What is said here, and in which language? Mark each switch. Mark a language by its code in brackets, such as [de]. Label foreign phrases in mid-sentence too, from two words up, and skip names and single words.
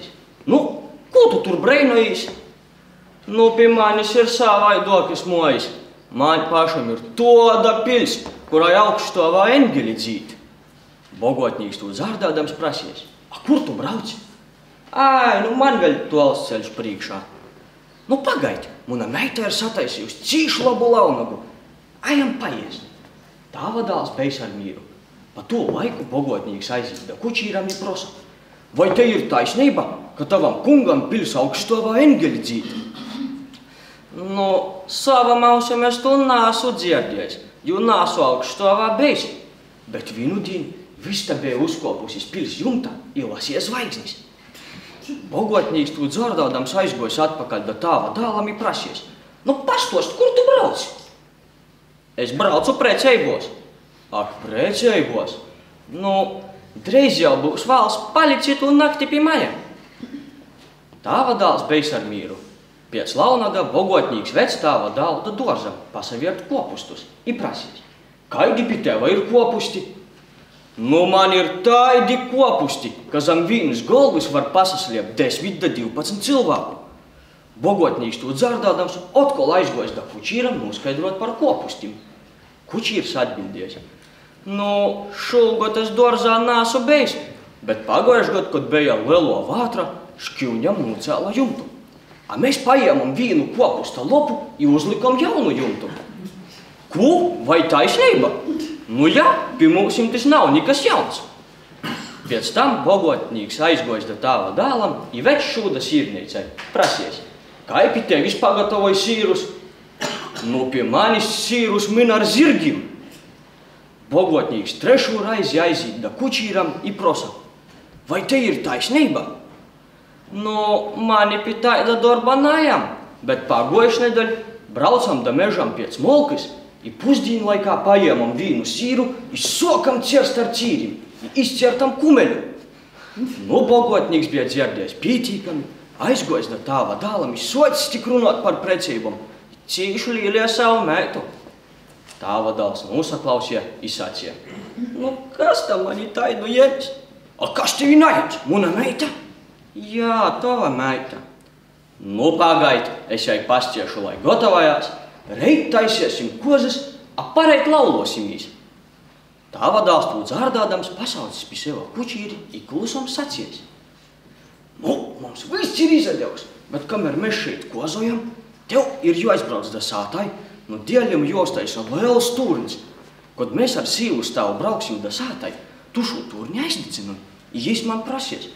[ltg] Nu, ko tu tur breinojīs? Nu, pie manis ir savaidokas mojas. Man pašam ir toda pils, kurai augstovā engeli dzīt. Bogotnīgs tu zārdādams prasies. A kur tu brauci? Ai, nu man vēl tols ceļš prīkšā. Nu pagaidi, muna meita ir sataisījusi cīšu labu launagu. Ajam paies. Tāva dāls bejs ar mīru. Pa to laiku bogotnīgs aizīda kučīram i prosa. Vai te ir taisnība, ka tavam kungam pils augstovā engeli dzīt? Nu, savam ausam es to nāsu dzirdējis, jo nāsu augstovā bejs. Bet vienu dienu viss te bija uzkopusis pils jumta i lasīja zvaigznis. Bogotnīgs tu dzārdādams aizgojis atpakaļ da tāva dālam i prasies. Nu, pastost, kur tu brauci? Es braucu preceibos. Ak, preceibos? Nu, dreiz jau būs valsts palicit un nakti pie maja. Tāva dāls bejs ar mīru. Piec launaga bogotnīgs vec tāva dālu da dorzam pasaviert kopustus i prasies. Kaidi pi teva ir kopusti? Nu, man ir taidi kopusti, ka zam vīnas golvis var pasasliept 10 da 12 cilvēku. Bogotnīgs tu dzārdādams otkol aizgojis da kučīram noskaidrot par kopustim. Kučīrs atbildēs. Nu, šogad es dorzā nāsu bejs, bet pagojušgad, kad beja lielo vātra, škiuņam nocēla jumtu. A mēs paēmam vīnu kopusta lopu i uzlikam jaunu jumtu. Ko? Vai taisnība? Nu jā, pie mūsim tas nav nekas jauns. Pēc tam bogotnīgs aizgojis da tāva dālam i vec šūda sīrneicai. Prasies, kai pi tevis pagatavoj sīrus? Nu, pie manis sīrus min ar zirgim. Bogotnīgs trešo raizi aizīt da kučīram i prosa. Vai te ir taisnība? Nu, mani pie taida darba najam, bet pagojuši nedaļ braucam da mežam piec molkis i pusdīnu laikā paēmam vīnu sīru i sokam cerst ar cīrim i izcertam kumeļu. Nu, bogotnīgs bija dzirdējis pītīkami, aizgojis da tāva dālam i socis tik runāt par precībam, cīšu līlie savu meitu. Tāva dāls nosaklausīja i sacīja. Nu, kas tam mani taidu jēmis? A kas tevi najams, muna meita? Jā, tava meita. Nu, pagaid, es jai pastiešu, lai gatavojās. Reit taisiesim kozas, a pareit laulosimies. Tāva dāls tu dzārdādams pasaucis pie seva kučīri i klusam sacies. Nu, mums viss ir izadevs, bet kamēr mēs šeit kozojam, tev ir jāizbrauc da sātai, nu dieļam jāuztaisa liels turnis. Kod mēs ar sīvu stāvu brauksim da sātai, tu šo turni aizdedzinam, i jis man prasies.